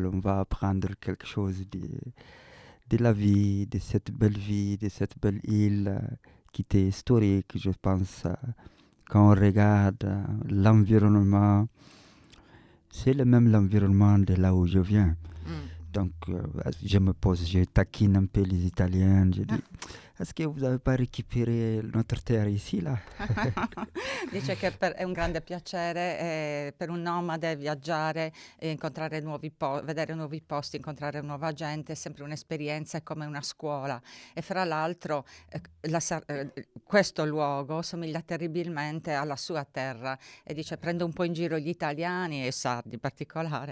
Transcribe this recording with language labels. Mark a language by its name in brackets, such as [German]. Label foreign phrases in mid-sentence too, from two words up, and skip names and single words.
[French] On va apprendre quelque chose de la vie, de cette belle vie, de cette belle île qui était historique, je pense. Quand on regarde l'environnement, c'est le même l'environnement de là où je viens. Donc, je taquine un peu les Italiens, je dis... Est-ce que vous n'avez pas récupéré notre terre ici, là? [Italian] Dice che è un grande piacere per un nomade viaggiare, incontrare vedere nuovi posti, incontrare nuova gente, è sempre un'esperienza, è come una scuola. E fra l'altro questo luogo somiglia terribilmente alla sua terra e dice prendo un po' in giro gli italiani e i sardi in particolare.